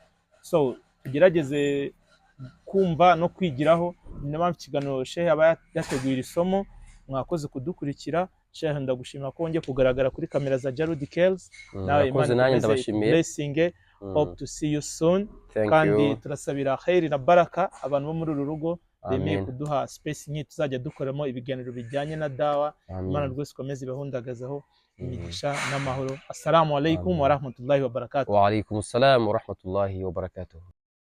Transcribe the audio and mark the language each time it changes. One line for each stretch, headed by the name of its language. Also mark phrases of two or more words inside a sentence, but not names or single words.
Kinyarwanda: So tugerageze kumva no kwigiraho. Niyo mpamvu ikiganiro Sheikh aba yateguye isomo. Mwakoze kudukurikira. Sheikh ndagushimira ko wongeye kugaragara kuri kamera za Jarudi Kells. Nawe Imana ndabashimiye.
English: Blessing. Hope to see you soon.
Kinyarwanda: Kandi turasabira khairi na baraka abantu bo muri uru rugo, bemeye kuduha space nyinshi tuzajya dukoramo ibiganiro bijyanye na dawa. Imana rwose ikomeze ibahundagazaho imigisha n'amahoro.
Arabic: السلام عليكم ورحمة الله وبركاته. وعليكم السلام ورحمة الله وبركاته.